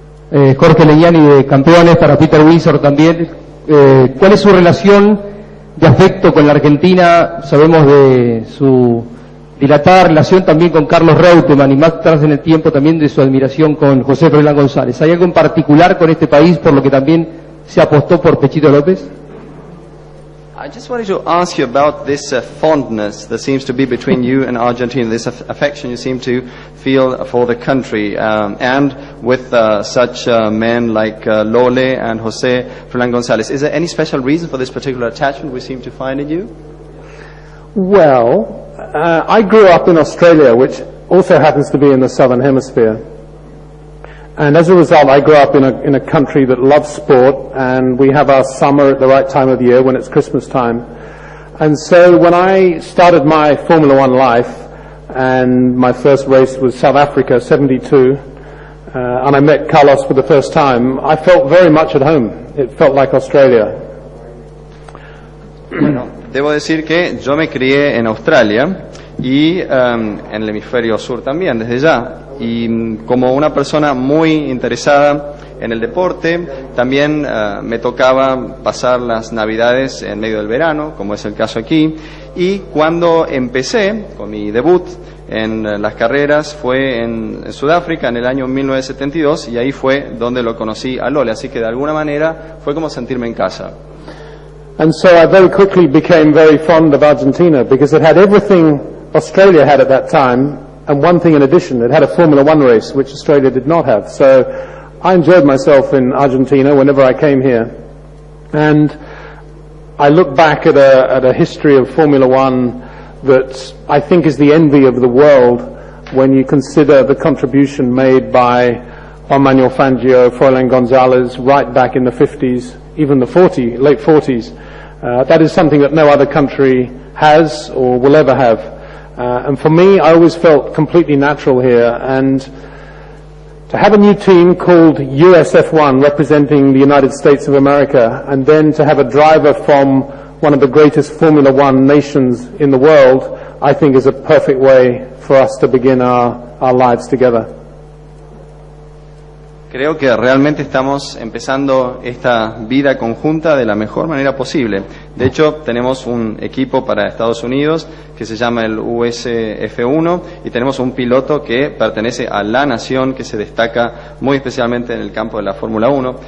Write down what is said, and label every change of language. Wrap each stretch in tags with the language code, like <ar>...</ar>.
<es>Jorge Leñani de Campeones, para Peter Windsor también. ¿Cuál es su relación de afecto con la Argentina? Sabemos de su dilatada relación también con Carlos Reutemann y más atrás en el tiempo también de su admiración con José Froilán González. ¿Hay algo en particular con este país por lo que también se apostó por Pechito López?</es> <en>I just wanted to ask you about this fondness that seems to be between you and Argentina, this affection you seem to feel for the country, and with such men like Lole and José Froilán González. Is there any special reason for this particular attachment we seem to find in you? Well, I grew up in Australia, which also happens to be in the southern hemisphere. And as a result, I grew up in a country that loves sport, and we have our summer at the right time of the year when it's Christmas time. And so when I started my Formula One life, and my first race was South Africa, 72, and I met Carlos for the first time, I felt very much at home. It felt like Australia.</en> <es>Bueno, debo decir que yo me crié en Australia y en el hemisferio sur también, desde ya. Y como una persona muy interesada en el deporte, también me tocaba pasar las navidades en medio del verano, como es el caso aquí. Y cuando empecé con mi debut en las carreras fue en Sudáfrica en el año 1972, y ahí fue donde lo conocí a Lole, así que de alguna manera fue como sentirme en casa.</es> <en>And so I very quickly became very fond of Argentina because it had everything Australia had at that time, and one thing in addition, it had a Formula One race, which Australia did not have. So I enjoyed myself in Argentina whenever I came here. And I look back at a history of Formula One that I think is the envy of the world when you consider the contribution made by Juan Manuel Fangio, Froilán González, right back in the 50s, even the late 40s. That is something that no other country has or will ever have. And for me, I always felt completely natural here, and to have a new team called USF1 representing the United States of America, and then to have a driver from one of the greatest Formula One nations in the world, I think is a perfect way for us to begin our lives together.</en> <es>Creo que realmente estamos empezando esta vida conjunta de la mejor manera posible. De hecho, tenemos un equipo para Estados Unidos que se llama el USF1 y tenemos un piloto que pertenece a la nación que se destaca muy especialmente en el campo de la Fórmula 1.</es>